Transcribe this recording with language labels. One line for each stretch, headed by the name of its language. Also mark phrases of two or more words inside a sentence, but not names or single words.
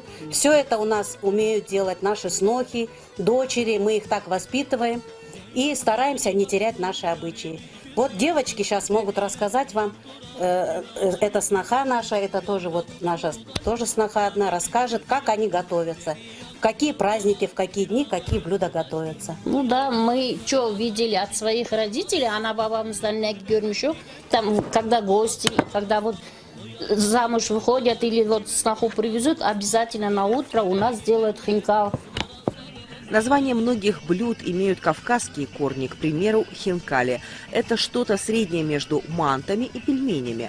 Russian: Все это у нас умеют делать наши снохи, дочери, мы их так воспитываем и стараемся не терять наши обычаи. Вот девочки сейчас могут рассказать вам, это сноха наша, это тоже вот наша тоже сноха одна, расскажет, как они готовятся. В какие праздники, в какие дни, какие блюда готовятся. Ну да, мы что видели от своих родителей, она
Turkish: babamızdan ne görmüşü,
Russian: там, когда гости, когда вот замуж выходят или вот сноху привезут, обязательно на утро у нас делают хинкал. Названия многих блюд имеют кавказские корни, к примеру, хинкали. Это что-то среднее между мантами и пельменями.